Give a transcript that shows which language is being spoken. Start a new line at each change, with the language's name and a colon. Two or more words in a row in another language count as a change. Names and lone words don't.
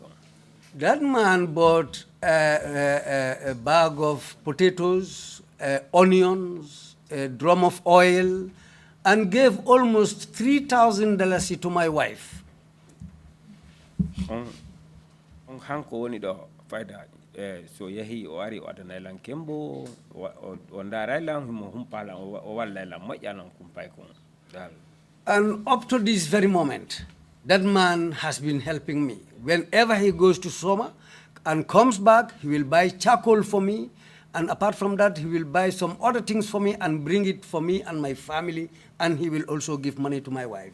English: That man bought a bag of potatoes, onions, a drum of oil, and gave almost $3,000 to my wife.
Fula: So yahi o ari o adana lan kembo o ndara lan mo humpala o walla lan moƴƴanan kumpay kon dal.
English: And up to this very moment, That man has been helping me. Whenever he goes to Soma and comes back, he will buy charcoal for me. And apart from that, he will buy some other things for me and bring it for me and my family. And he will also give money to my wife.